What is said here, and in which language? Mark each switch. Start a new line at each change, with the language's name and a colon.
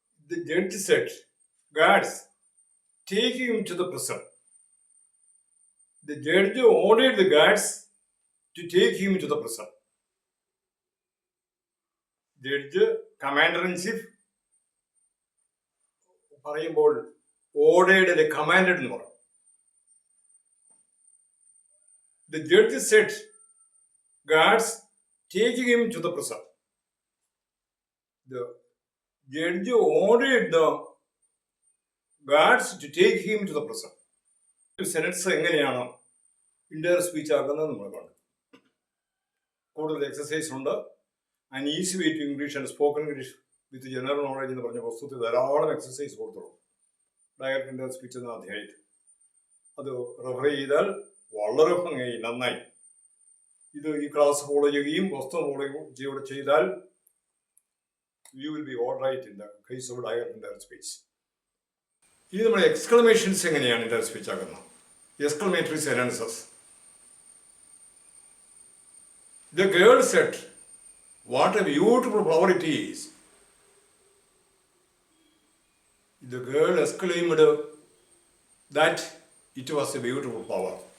English: The judge said, "Guards, take him to the prison." The judge ordered the guards to take him to the prison.
Malayalam: Judge, commander in chief പറയുമ്പോൾ ordered, commanded എന്ന് പറയും.
English: The judge said, "Guards, take him to the prison." The judge ordered the guards to take him to the prison.
Malayalam: സെനൻസ് എങ്ങനെയാണ് indirect speech ആക്കുന്നത് നമ്മൾ കണ്ടു. കൂടുതൽ exercise ഉണ്ട്. And easy way to English and spoken English with general knowledge എന്ന് പറഞ്ഞ പുസ്തകത്തിൽ ധാരാളം എക്സസൈസ് കൊടുത്തുള്ളൂ. ഡയറക്റ്റ് ഇൻഡയറക്റ്റ് സ്പീച്ച് എന്ന അധ്യായത്തിൽ അത് റെഫർ ചെയ്താൽ വളരെ ഭംഗിയായി നന്നായി ഇത് ഈ ക്ലാസ് ഫോളോ ചെയ്യുകയും പുസ്തകം ഫോളോ ചെയ്താൽ
English: You will be all right in the case of direct indirect speech.
Malayalam: ഇനി നമ്മൾ എക്സ്ക്ലമേഷൻസ് എങ്ങനെയാണ് ഇൻഡയറക്റ്റ് സ്പീച്ച് ആക്കുന്നത്? Exclamatory സെനൻസസ്.
English: The girl said, "What a beautiful flower it is." The girl exclaimed that it was a beautiful flower.